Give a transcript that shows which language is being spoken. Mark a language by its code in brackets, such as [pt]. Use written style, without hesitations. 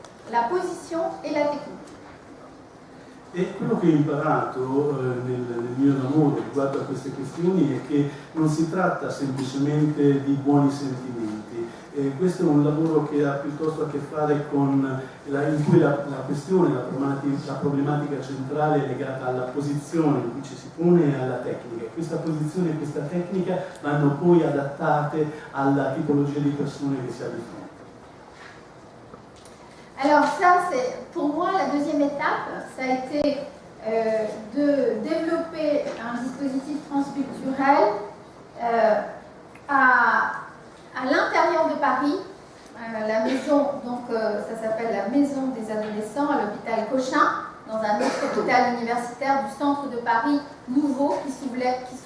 [fr] La position et la technique. [it] E quello che ho imparato nel mio lavoro riguardo a queste questioni è che non si tratta semplicemente di buoni sentimenti. Questo è un lavoro che ha piuttosto a che fare con in cui la questione, la problematica centrale è legata alla posizione in cui ci si pone e alla tecnica. Questa posizione e questa tecnica vanno poi adattate alla tipologia di persone che si ha di fronte. [fr] Alors ça, c'est pour moi la deuxième étape, ça a été de développer un dispositif transculturel à l'intérieur de Paris, la maison, donc ça s'appelle la maison des adolescents à l'hôpital Cochin, dans un autre hôpital universitaire du centre de Paris nouveau qui s'ouvrait.